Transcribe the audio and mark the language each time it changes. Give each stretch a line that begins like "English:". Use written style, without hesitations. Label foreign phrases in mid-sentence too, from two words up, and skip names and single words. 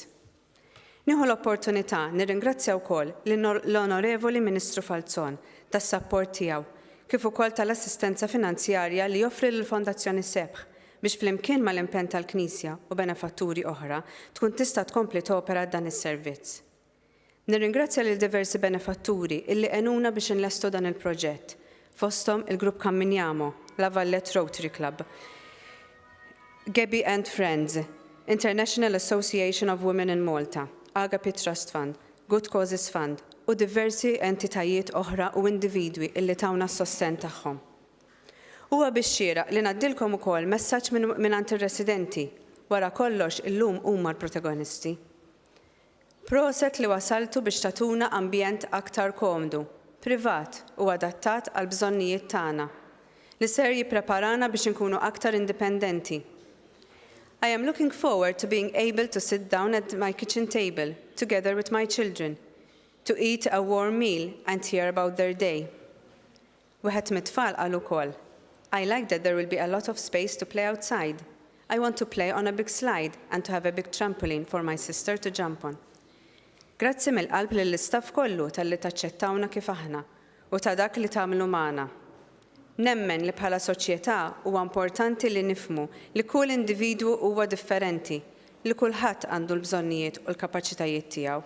Maltese: Nieħu l-opportunità nirringrazzja wkoll l-Onorevoli Ministru Falzon tas-sapport tiegħu kif ukoll tal-assistenza finanzjarja li joffri lill-Fondazzjoni Sebħ biex flimkien mal-impenn tal-Knisja u benefatturi oħra tkun tista' tkompli topera dan is-servizz. Nirringrazzja lil diversi benefatturi illi għenuna biex inlestu dan il-proġett, fosthom il-Grupp Camminiamo, la Vallette Rotary Club, Gebi and Friends, International Association of Women in Malta, Agape Trust Fund, Good Causes Fund u diversi entitajiet oħra u individwi illi tawna s-sosten tagħhom. Huwa biex xieraq li ngħaddilkom ukoll messaġġ mingħand ir-residenti wara kollox illum huma l-protagonisti. Proset li wasaltu biex tatuna ambjent aktar komdu, privat u adattat għal bżonnijiet tagħna li ser jippreparana biex inkunu aktar indipendenti.
English: I am looking forward to being able to sit down at my kitchen table together with my children, to eat a warm meal and hear about their day.
Maltese: Wieħed mit-tfal qal ukoll,
English: I like that there will be a lot of space to play outside. I want to play on a big slide and to have a big trampoline for my sister to jump on.
Maltese: Grazzi mill-qalb lill-istaff kollu tal-li taċċettawna kif aħna u ta' dak li tagħmlu magħna. Nemmen li bħala soċjetà huwa importanti li nifhmu li kull individwu huwa differenti, li kulħadd għandu l-bżonnijiet u l-kapaċitajiet tiegħu.